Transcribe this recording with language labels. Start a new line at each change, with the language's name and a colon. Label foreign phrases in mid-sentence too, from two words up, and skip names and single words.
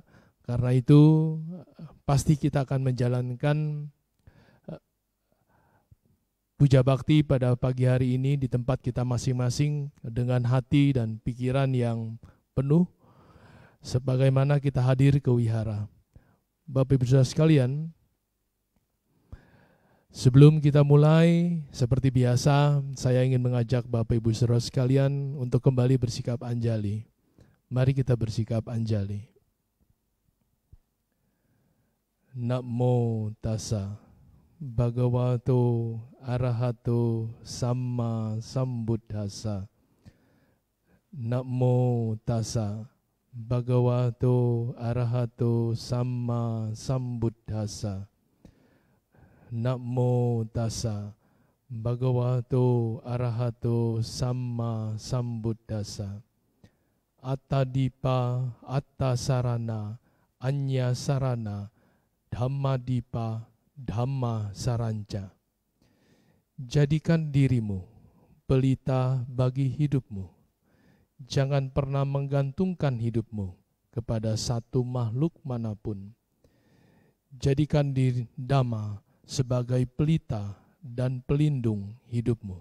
Indonesian: Karena itu pasti kita akan menjalankan puja bakti pada pagi hari ini di tempat kita masing-masing dengan hati dan pikiran yang penuh, sebagaimana kita hadir ke wihara. Bapak Ibu Saudara sekalian, sebelum kita mulai, seperti biasa, saya ingin mengajak Bapak Ibu Saudara sekalian untuk kembali bersikap anjali. Mari kita bersikap anjali.
Pali: Namo tassa bhagavato arahato samma sambuddhassa. Namo tassa bhagavato arahato samma sambuddhassa. Namo tassa bhagavato arahato samma sambuddhassa. Attadipa attasarana anya sarana dhammadipa dhamma saranca.
Indonesian: Jadikan dirimu pelita bagi hidupmu. Jangan pernah menggantungkan hidupmu kepada satu makhluk manapun. Jadikan diri Dhamma sebagai pelita dan pelindung hidupmu.